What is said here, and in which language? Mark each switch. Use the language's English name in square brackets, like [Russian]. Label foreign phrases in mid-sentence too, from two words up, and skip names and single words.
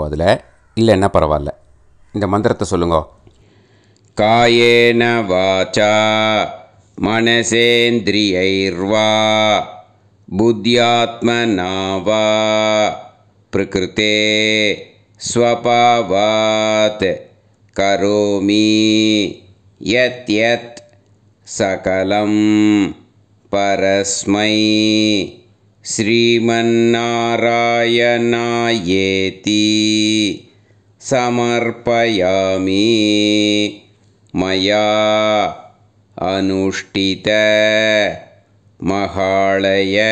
[Tamil] அதில் இல்லைன்னா பரவாயில்ல. இந்த மந்திரத்தை சொல்லுங்க. [Sanskrit] कायेन वाचा मनसेन्द्रियैर्वा बुद्ध्यात्मना वा प्रकृतेः स्वभावात् करोमि यत् यत् सकलं परस्मै श्रीमन्नारायणायेति समर्पयामि मया अनुष्ठित महालय